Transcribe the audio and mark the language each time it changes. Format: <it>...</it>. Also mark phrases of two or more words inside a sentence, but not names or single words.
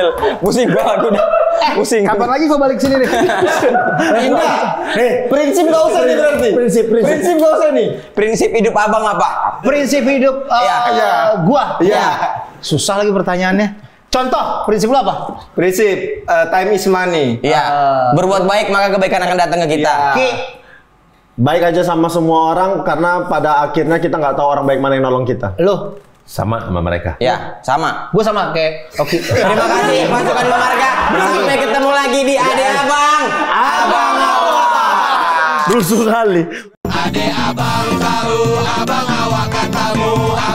<id>Pusing gua aku udah. Pusing. Kapan lagi gua balik sini nih? Prinsip gak usah nih berarti. Prinsip gak usah nih. Prinsip hidup abang apa? Prinsip hidup gua. Iya. Susah lagi pertanyaannya. Contoh, prinsip lu apa? Prinsip</id> <en>time is money.</en> <id>Iya. Berbuat baik maka kebaikan akan datang ke kita. Baik aja sama semua orang karena pada akhirnya kita nggak tahu orang baik mana yang nolong kita. Lu? Sama mereka. Ya, sama. Gua sama kayak Oki. Terima kasih pasukan Marga. Sampai ketemu lagi di Ade Abang. Abang Awak. Rusuh kali. Ade abang tahu, abang awak katamu.</id>